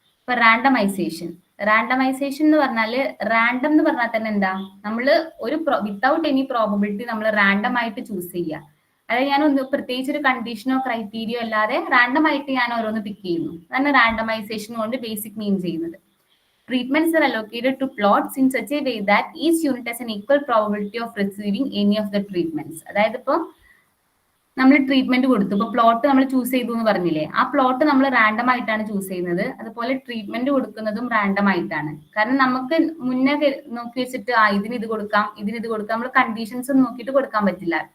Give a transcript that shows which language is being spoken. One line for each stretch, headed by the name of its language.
Malayalam: ഇപ്പൊ റാൻഡമൈസേഷൻ എന്ന് പറഞ്ഞാൽ റാൻഡം എന്ന് പറഞ്ഞാൽ തന്നെ എന്താ, നമ്മൾ ഒരു വിത്തൗട്ട് എനി പ്രോബബിലിറ്റി നമ്മൾ റാൻഡം ആയിട്ട് ചൂസ് ചെയ്യുക. അതായത് ഞാൻ ഒന്ന് പ്രത്യേകിച്ച് ഒരു കണ്ടീഷനോ ക്രൈറ്റീരിയോ അല്ലാതെ റാൻഡം ആയിട്ട് ഞാൻ ഓരോന്ന് പിക്ക് ചെയ്യുന്നു. അതാണ് റാൻഡമൈസേഷൻ കൊണ്ട് ബേസിക് മീൻ ചെയ്യുന്നത്.
English: Treatments are allocated to plots in such a way that each unit has an equal probability of receiving any of the treatments.
Malayalam: അതായത് ഇപ്പോൾ നമ്മൾ ട്രീറ്റ്മെന്റ് കൊടുത്തു, ഇപ്പൊ പ്ലോട്ട് നമ്മൾ ചൂസ് ചെയ്തു എന്ന് പറഞ്ഞില്ലേ, ആ പ്ലോട്ട് നമ്മൾ റാൻഡം ആയിട്ടാണ് ചൂസ് ചെയ്യുന്നത്. അതുപോലെ ട്രീറ്റ്മെന്റ് കൊടുക്കുന്നതും റാൻഡം ആയിട്ടാണ്. കാരണം നമുക്ക് മുന്നേ നോക്കി വെച്ചിട്ട് ഇതിന് ഇത് കൊടുക്കാം, ഇതിന് ഇത് കൊടുക്കാം, നമ്മൾ കണ്ടീഷൻസ് ഒന്നും നോക്കിയിട്ട് കൊടുക്കാൻ പറ്റില്ല.